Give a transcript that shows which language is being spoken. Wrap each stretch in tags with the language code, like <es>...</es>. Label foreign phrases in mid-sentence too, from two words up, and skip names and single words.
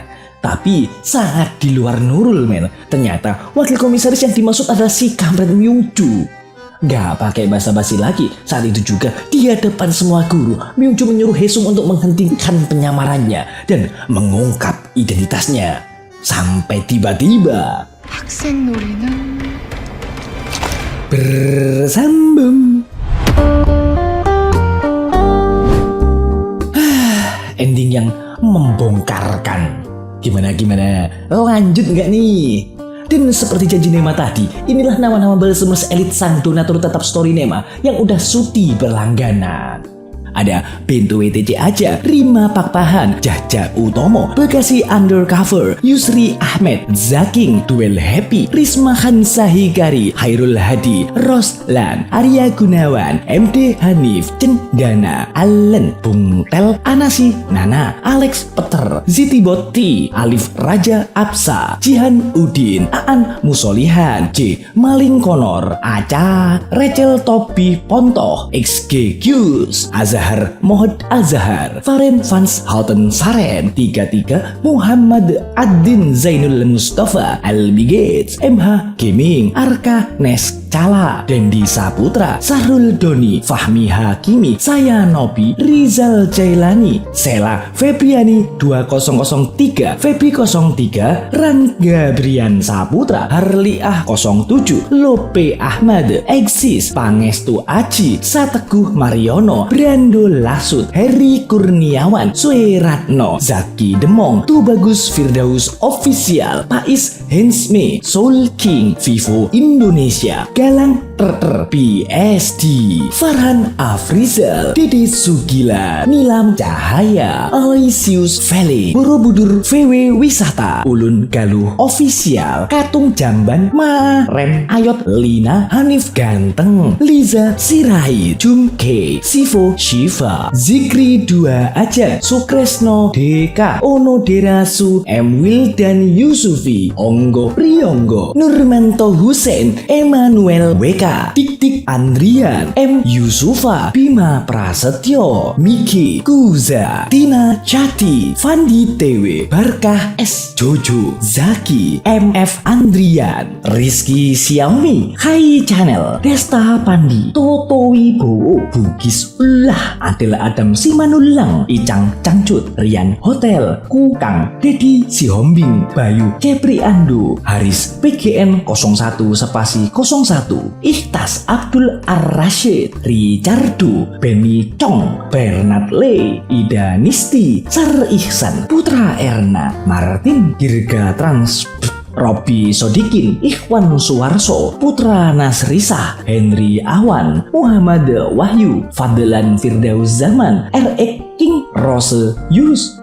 <id>Tapi sangat di luar Nurul, men. Ternyata wakil komisaris yang dimaksud adalah si kampret Myungju. Gak pakai basa-basi lagi, saat itu juga di hadapan semua guru, Myungju menyuruh Haesung untuk menghentikan penyamarannya dan mengungkap identitasnya. Sampai tiba-tiba</id> <ko>학생 놀이는</ko> <id>bersambung. Ending yang membongkarkan. Gimana? Lanjut nggak nih? Dan seperti janji Nema tadi, inilah nama-nama Balsemers elit sang donatur tetap story Nema yang udah sudi berlangganan. Ada Bento WTC aja, Rima Pakpahan, Jaja Utomo, Bekasi Undercover, Yusri Ahmed, Zaking, Duel Happy, Risma Hansa Hikari, Hairul Hadi, Roslan, Arya Gunawan, MD Hanif, Cendana, Allen, Bung Tel, Anasi, Nana, Alex Peter, Ziti Botti, Alif Raja Apsa, Jihan Udin, Aan Musolihan, J. Maling Konor, Aca, Rachel Topi Pontoh, XG Qs, Azhar Mohd Azhar, Faren Fans Halten Saren, 33 Muhammad Adin Zainul Mustafa, Albi Gates, MH Gaming, Arka Nes Cala, Dendi Saputra, Sahrul Doni, Fahmi Hakimi, Saya Nobi, Rizal Jailani, Sela Febriani 2003, Febi 03, Rangga Brian Saputra, Harliah 07, Lope Ahmad, Eksis, Pangestu Aji, Sateguh Mariono, Brando Lasut, Heri Kurniawan, Sueratno, Zaki Demong, Tubagus Firdaus Official, Pais Hensme, Soul King, Vivo Indonesia, Galang Terter PSD, Farhan Afrizal, Dede Sugila, Nilam Cahaya, Aloysius Vele, Borobudur VW Wisata, Ulun Galuh Official, Katung Jamban, Ma Rem, Ayot Lina, Hanif Ganteng, Liza Sirai, Jumke, Sivo Shiva, Zikri Dua Aja, Sukresno DK, Ono Derasu, M Wildan Yusufi, Onggo Priyonggo, Nurmanto Hussein, Emmanuel WK, Tik Andrian, M Yusufa, Bima Prasetyo, Miki Kuza, Tina Chati, Fandi TW, Barkah S Jojo, Zaki, MF Andrian, Rizky Xiaomi, Hai Channel, Desta Pandi, Toto Wibowo, Bugis Ulah, Adel Adam Simanulang, Icang Cangcut, Rian Hotel, Kukang, Dedi Sihombing, Bayu Kepri Ando, Haris PGN 01/01, Ikhtas Abdul Ar-Rashid, Richardo, Benny Chong, Bernard Le, Ida Nisti, Sar Ihsan, Putra Erna, Martin Dirga Trans, Robi Sodikin, Ikhwan Suwarso, Putra Nasrisah, Henry Awan, Muhammad Wahyu, Fadlan Firdaus Zaman, RX King, Rose Yus,</id>